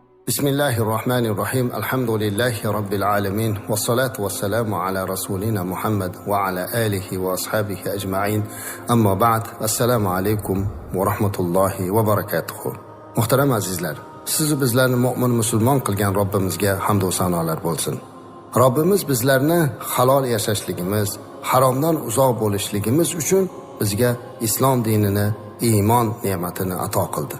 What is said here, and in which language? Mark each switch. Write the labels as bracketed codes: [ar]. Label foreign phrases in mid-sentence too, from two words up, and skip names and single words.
[ar] بسم الله الرحمن الرحيم. الحمد لله رب العالمين. والصلاة والسلام على رسولنا محمد وعلى آله وأصحابه أجمعين. أما بعد. السلام عليكم ورحمة الله وبركاته. [uz] Muhtaram azizlar, siz bizlarni mu'min musulmon qilgan Robbimizga hamd va sanolar bo'lsin. Robbimiz bizlarni halol yashashligimiz, haromdan uzoq bo'lishligimiz uchun bizga islom dinini, iymon ne'matini ato qildi.